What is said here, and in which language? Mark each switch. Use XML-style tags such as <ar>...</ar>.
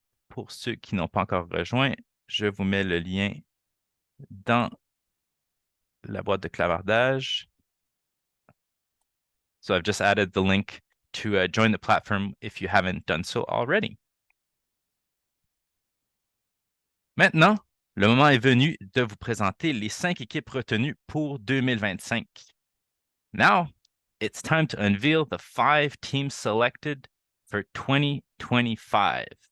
<fr>Pour ceux qui n'ont pas encore rejoint, je vous mets le lien dans la boîte de clavardage.</fr> <en>So I've just added the link to join the platform if you haven't done so already.</en> <fr>Maintenant, le moment est venu de vous présenter les 5 équipes retenues pour 2025.</fr> <en>Now, it's time to unveil the 5 teams selected for 2025.</en>